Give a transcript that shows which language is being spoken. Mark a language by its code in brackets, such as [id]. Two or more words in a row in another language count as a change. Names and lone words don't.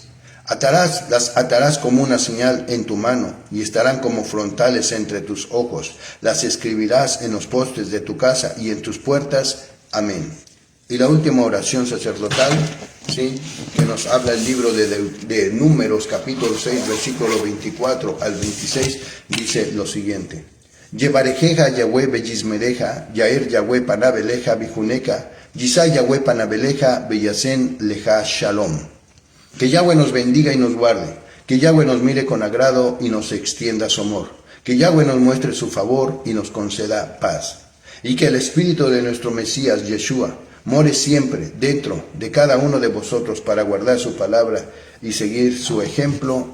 [es] Las atarás como una señal en tu mano y estarán como frontales entre tus ojos. Las escribirás en los postes de tu casa y en tus puertas. Amén. Y la última oración sacerdotal, ¿sí?, que nos habla el libro de Números, capítulo 6, versículo 24 al 26, dice lo siguiente. [he] יברכך יהוה וישמרך יאר יהוה פניו אליך ויחנך ישא יהוה פניו אליך וישם לך שלום. Que Yahweh nos bendiga y nos guarde, que Yahweh nos mire con agrado y nos extienda su amor, que Yahweh nos muestre su favor y nos conceda paz, y que el Espíritu de nuestro Mesías, Yeshua, more siempre dentro de cada uno de vosotros para guardar su palabra y seguir su ejemplo.